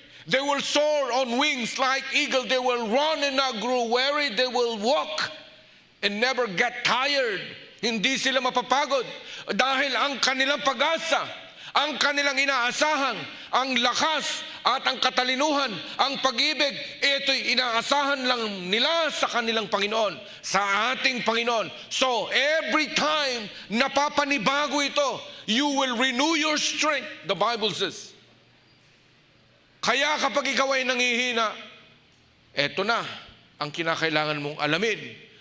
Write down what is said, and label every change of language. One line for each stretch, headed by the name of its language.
English: They will soar on wings like eagle. They will run and not grow weary. They will walk and never get tired.
Filipino: Hindi sila mapapagod dahil ang kanilang pag-asa, ang kanilang inaasahan, ang lakas at ang katalinuhan, ang pag-ibig, ito'y inaasahan lang nila sa kanilang Panginoon, sa ating Panginoon.
English: So, every time
Filipino: napapanibago ito,
English: you will renew your strength, the Bible says.
Filipino: Kaya kapag ikaw ay nangihina, eto na ang kinakailangan mong alamin.